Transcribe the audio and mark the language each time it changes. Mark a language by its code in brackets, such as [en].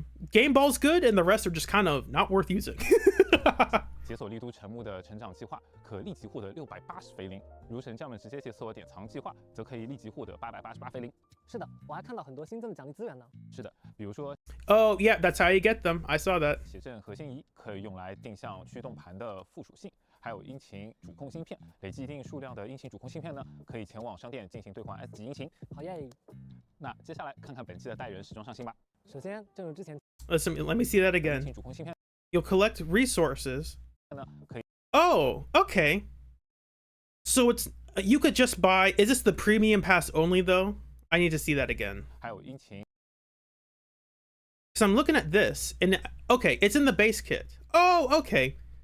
[en] Game Ball's good, and the rest are just kind of not worth using. [zh] 解锁丽都城木的成长计划，可立即获得680菲林；如神将们直接解锁典藏计划，则可以立即获得888菲林。是的，我还看到很多新增的奖励资源呢。是的，比如说 [en] Oh, yeah, that's how you get them. I saw that. [zh] 写正核心仪可以用来定向驱动盘的附属性，还有引擎主控芯片，累计一定数量的引擎主控芯片呢，可以前往商店进行兑换 S 级引擎。好耶！那接下来看看本期的代言人时装上新吧。首先，正如之前 [en] Let me see that again. [zh] 主控芯片 [en] You'll collect resources. [zh] 呢，可以 [en] Oh, okay. So it's you could just buy. Is this the premium pass only though? I need to see that again. [zh] 还有引擎 [en] So I'm looking at this, and okay, it's in the base kit. Oh, okay.